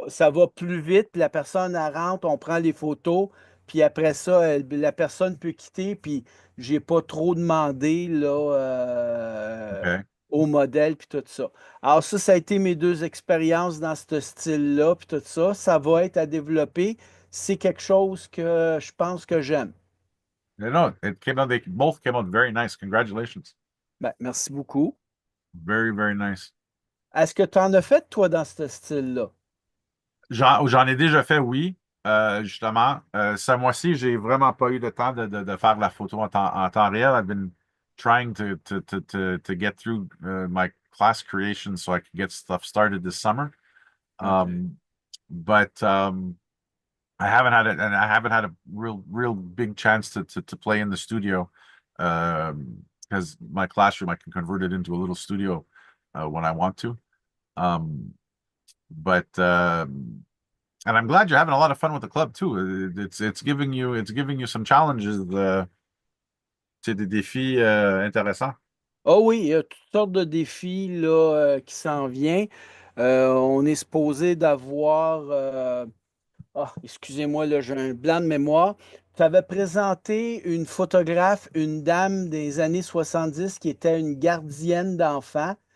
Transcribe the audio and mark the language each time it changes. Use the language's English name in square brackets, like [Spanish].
[French] Ça va plus vite, puis la personne, elle rentre, on prend les photos, puis après ça, la personne peut quitter, puis j'ai pas trop demandé là, [English] Okay. [French] au modèle, puis tout ça. Alors ça a été mes deux expériences dans ce style-là, puis tout ça. Ça va être à développer. C'est quelque chose que je pense que j'aime. [English] No, it came out. They both came out very nice. Congratulations. [French] Ben, merci beaucoup. [English] Very, very nice. [French] Est-ce que tu en as fait, toi, dans ce style-là? J'en ai déjà fait, oui. Justement, ce mois-ci, j'ai vraiment pas eu le temps de faire la photo en temps réel. [English] I've been trying to get through my class creation so I could get stuff started this summer. OK. Um, but I haven't had it, and I haven't had a real big chance to play in the studio because my classroom I can convert it into a little studio when I want to. Um, but and I'm glad you're having a lot of fun with the club too. It's giving you some challenges. [French] C'est des défis intéressants. Oh oui, il y a toutes sortes de défis là, qui s'en viennent. On est supposé d'avoir ah, excusez-moi, là, j'ai un blanc de mémoire. Tu avais présenté une photographe, une dame des années 70 qui était une gardienne d'enfants.